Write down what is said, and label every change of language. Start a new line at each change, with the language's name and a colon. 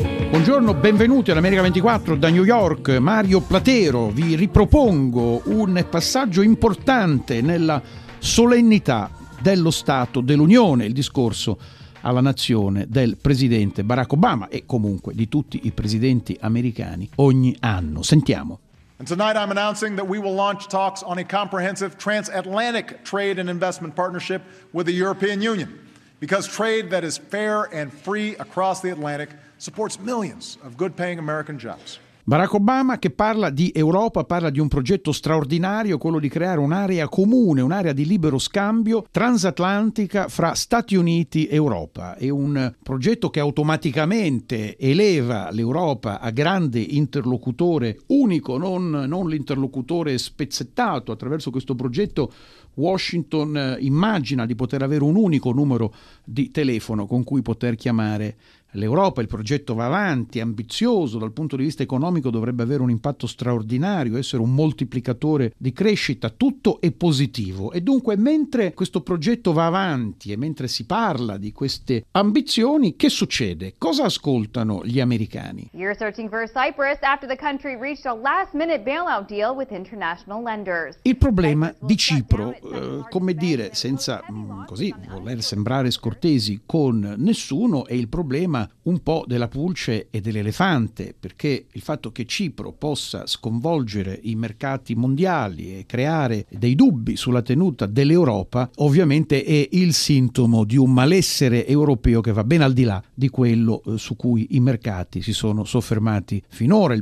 Italian: Buongiorno, benvenuti all'America 24 da New York. Mario Platero, vi ripropongo un passaggio importante nella solennità dello Stato dell'Unione, il discorso alla nazione del presidente Barack Obama e comunque di tutti i presidenti americani ogni anno. Sentiamo.
English: And tonight I'm announcing that we will launch talks on a comprehensive transatlantic trade and investment partnership with the European Union, because trade that is fair and free across the Atlantic supports millions of good-paying American jobs.
Italian: Barack Obama, che parla di Europa, parla di un progetto straordinario, quello di creare un'area comune, un'area di libero scambio transatlantica fra Stati Uniti e Europa. È un progetto che automaticamente eleva l'Europa a grande interlocutore unico, non l'interlocutore spezzettato. Attraverso questo progetto Washington immagina di poter avere un unico numero di telefono con cui poter chiamare l'Europa. Il progetto va avanti, ambizioso dal punto di vista economico, dovrebbe avere un impatto straordinario, essere un moltiplicatore di crescita, tutto è positivo. E dunque, mentre questo progetto va avanti e mentre si parla di queste ambizioni, che succede? Cosa ascoltano gli americani?
English: You're searching for Cyprus after the country reached a last minute bailout deal with international lenders.
Italian: Il problema di Cipro, come dire, senza così voler sembrare scortesi con nessuno, è il problema un po' della pulce e dell'elefante, perché il fatto che Cipro possa sconvolgere i mercati mondiali e creare dei dubbi sulla tenuta dell'Europa ovviamente è il sintomo di un malessere europeo che va ben al di là di quello su cui i mercati si sono soffermati finora.